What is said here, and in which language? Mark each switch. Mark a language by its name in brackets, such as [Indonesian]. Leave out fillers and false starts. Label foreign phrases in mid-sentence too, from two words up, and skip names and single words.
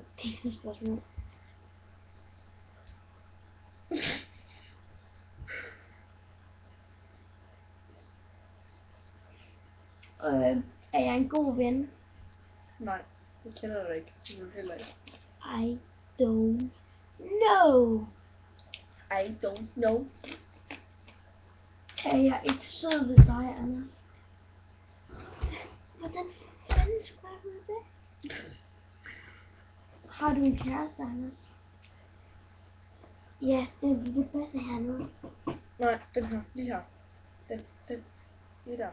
[Danish] Det er ikke noget spørgsmål. Er jeg en god ven? Nej, jeg kender dig ikke. Du vil heller ikke. [English] I don't know. I don't know. [Danish] Er jeg ikke sød ved dig, Anders? Hvordan fanden skulle jeg vide det? Har du en kæreste, Anders? Ja, det passer her nu. Nej, den her. Lige her. Den. Lige der.